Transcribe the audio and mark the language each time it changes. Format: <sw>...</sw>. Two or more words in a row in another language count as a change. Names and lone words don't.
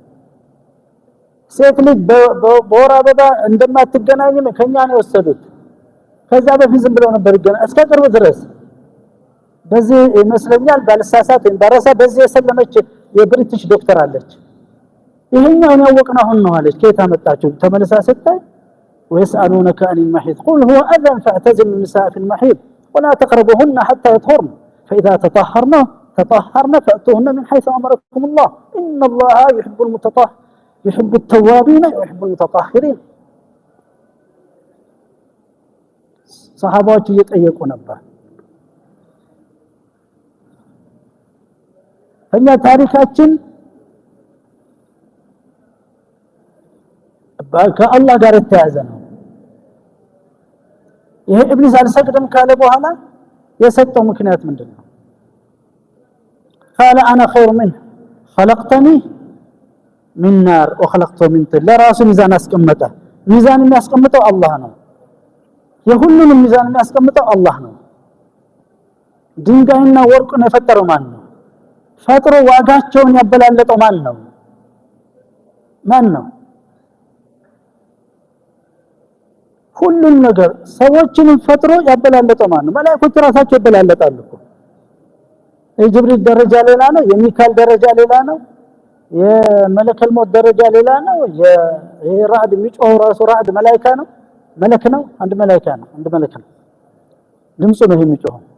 <am>ሴት ልጅ በወር አበባ እንደማትገናኝም ከኛ ነው የወሰዱት ከዛ በፊት ዝም ብለው ነበር ይገና እስከ ቅርብ ድረስ በዚህ ይመስለኛል ባልሳሳት ባረሳ በዚህ የሰለመች የብሪቲሽ ዶክተር አለች ይሄኛው ነው ያወቅና አሁን ነው አለች ከየት አመጣችሁ ተመለሳ ስታይ</am> <ar>ويسالونك عن المحيض قل هو اذى فاعتزلوا النساء في المحيض ولا تقربوهن حتى يطهرن فاذا تطهرن فاتوهن من حيث امركم الله ان الله يحب التوابين ويحب المتطهرين</ar> <am>صحابات እየጠየቁ ነበር እኛ ታሪካችን ከአላህ ጋር የተያዘ ነው ይሄ ኢብሊስ አልሰግድም ካለ በኋላ የሰጠው ምክንያት ምንድነው</am> <ar>قال انا خير منه خلقتني من نار وخلقته من طين</ar> <am>ለራሱ ሚዛን አስቀመጠ ሚዛን የሚያስቀምጠው አላህ ነው የሁሉንም ሚዛን የሚያስቀምጠው አላህ ነው ድንጋይና ወርቁን የፈጠረው ማን ነው ፈጥሮ ዋጋቸውን ያበላለጠው ማን ነው ሁሉም ነገር ሰዎችን ፈጥሮ ያበላለጠው ማን ነው መላእክቶች ራሳቸው ያበላለጣሉ እኮ የጅብሪል ደረጃ ሌላ ነው የሚካኤል ደረጃ ሌላ ነው የመለከል ሞት ደረጃ ሌላ ነው የራዕድ የሚጮህ ራሱ ራዕድ መላእክት ነው መለክ ነው አንድ መላእክት ነው ድምፁ ነው የሚጮህ</am>